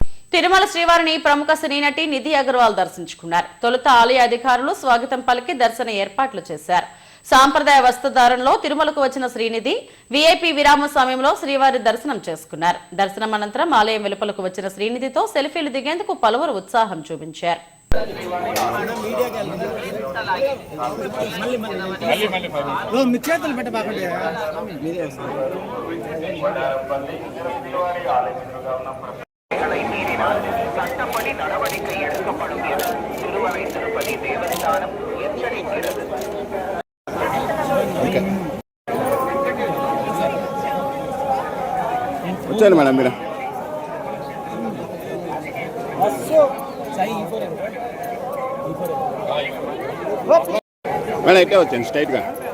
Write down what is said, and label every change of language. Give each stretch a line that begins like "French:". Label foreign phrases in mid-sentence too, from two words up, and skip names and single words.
Telugu: తిరుమల శ్రీవారిని ప్రముఖ సినీ నటి నిధి అగర్వాల్ దర్శించుకున్నారు. తొలుత ఆలయ అధికారులు స్వాగతం పలికి దర్శన ఏర్పాట్లు చేశారు. సాంప్రదాయ వస్త్రధారణలో తిరుమలకు వచ్చిన శ్రీనిధి వీఐపీ విరామ సమయంలో శ్రీవారి దర్శనం చేసుకున్నారు. దర్శనం అనంతరం ఆలయం వెలుపలకు వచ్చిన శ్రీనిధితో సెల్ఫీలు దిగేందుకు పలువురు ఉత్సాహం చూపించారు.
Tamil: சட்டப்படி நடவடிக்கை எடுக்கப்படும் என திருமலை திருப்பதி தேவஸ்தானம் எச்சரிக்கிறது.
Telugu: వచ్చాను మేడం మీరు మేడం ఇట్టే వచ్చాను స్ట్రైట్గా.